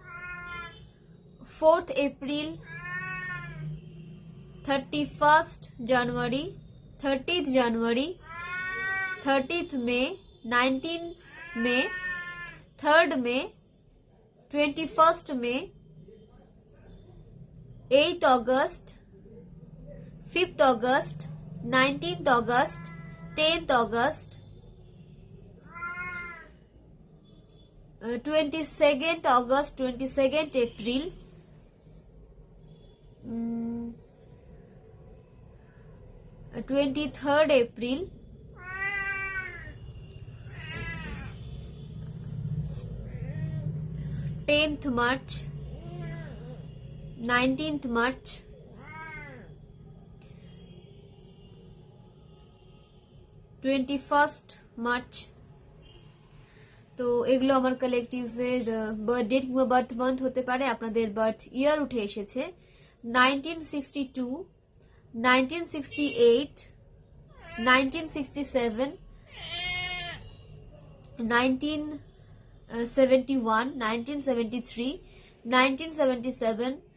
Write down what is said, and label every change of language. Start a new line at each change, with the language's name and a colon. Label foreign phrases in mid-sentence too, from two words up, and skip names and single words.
Bangla: 4th এপ্রিল, 31st জানুয়ারি, 30th জানুয়ারি, 30th মে, 19th মে, 3rd মে, 21st মে, 8th অগস্ট, 5th অগস্ট, 19th অগস্ট, 10th অগস্ট,
English: 22nd August, 22nd April, 23rd April, 10th March, 19th March, 21st March।
Bangla: তো এগুলো আমার কালেকটিভস এর
English: birth date
Bangla: কিংবা
English: birth month
Bangla: হতে পারে। আপনাদের
English: birth year
Bangla: উঠে এসেছে 1962, 1968, 1967, 1971, 1973, 1977,